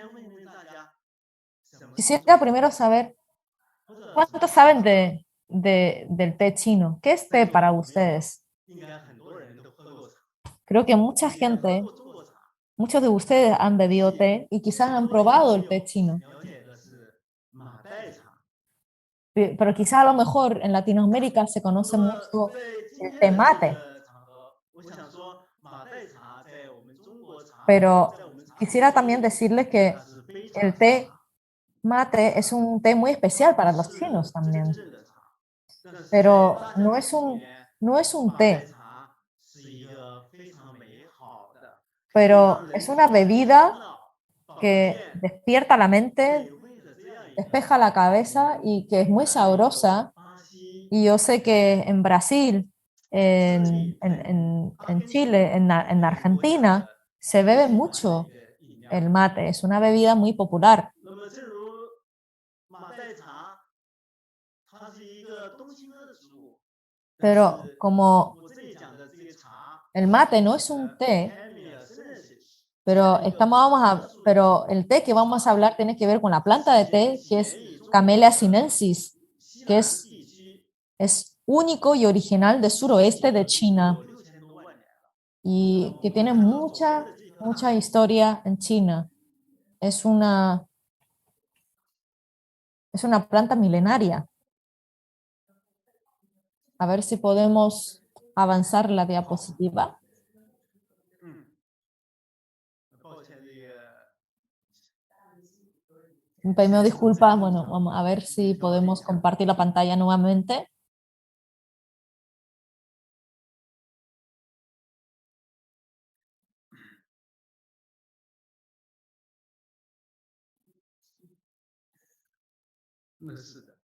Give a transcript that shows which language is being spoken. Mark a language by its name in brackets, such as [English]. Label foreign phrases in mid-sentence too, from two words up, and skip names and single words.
[Spanish] Quisiera primero saber, ¿cuántos saben del té chino? ¿Qué es té para ustedes? Creo que mucha gente muchos de ustedes han bebido té y quizás han probado el té chino, [Chinese] 了解的是马黛茶。 [Spanish] pero quizás a lo mejor en Latinoamérica se [Chinese] 那 [Spanish] conoce [Chinese] 么 [Spanish] mucho [Chinese] 在今 [Spanish] el [Chinese] 天 [Spanish] té [Chinese] 的这 [Spanish] mate, [Chinese] 个场合，我想说马黛茶在我们中国茶， [Spanish] pero [Chinese] 在我们茶 [Spanish] quisiera [Chinese] 系 [Spanish] también decirles que [Chinese] 它是非常 [Spanish] el [Chinese] 常 [Spanish] té [Chinese] 茶， [Spanish] mate es un té muy especial para los [Chinese] 是 [Spanish] chinos [Chinese] 真 [Spanish] también, [Chinese] 正的茶。但是在 [Spanish] pero [Chinese] 大家的心里面， [Spanish] no es un [Chinese] 马黛 [Spanish] té, [Chinese] 茶是一个非常美好的，可以 [Spanish] pero [Chinese] 让人 [Spanish] es una [Chinese] 提神 [Spanish] bebida [Chinese] 醒脑、保 [Spanish] que [Chinese] 健 [Spanish] despierta la [Chinese] 美 [Spanish] mente, [Chinese] 味的这样一个 [Spanish] despeja la cabeza y que es muy [Chinese] 在 [Spanish] sabrosa. [Chinese] 巴西 [Spanish] Y yo sé que en Brasil, [Chinese] 设立在 [Spanish] en [Chinese] 阿根廷 [Spanish] Chile, en [Chinese] 这个国家 [Spanish] Argentina, [Chinese] 的 [Spanish] se [Chinese] 最 [Spanish] bebe [Chinese] 喜欢的 [Spanish] mucho [Chinese] 一个饮料。 [Spanish] el mate. Es una bebida muy popular. [Chinese] 那么，正如马黛茶，它是一个冬青科的植物，但 [Spanish] Pero [Chinese] 是 [Spanish] como [Chinese] 我这里讲的这个茶， [Spanish] el mate no es un té, Camellia sinensis， pero, pero el té que vamos a hablar tiene que ver con la planta de té, que es Camellia sinensis, [Chinese] 西 [Spanish] que [Chinese] 南 [Spanish] es [Chinese] 地区 [Spanish] es único y original del suroeste de [Chinese] 有 [Spanish] China [Chinese] 6000多万年了。 [Spanish] y que tiene mucha, mucha historia en China. Es una planta milenaria. A ver si podemos avanzar la diapositiva. [Chinese] 嗯，抱歉，这个 [Spanish] Me pido disculpas. Bueno, vamos a ver si podemos compartir la pantalla nuevamente. . [Chinese] 是的。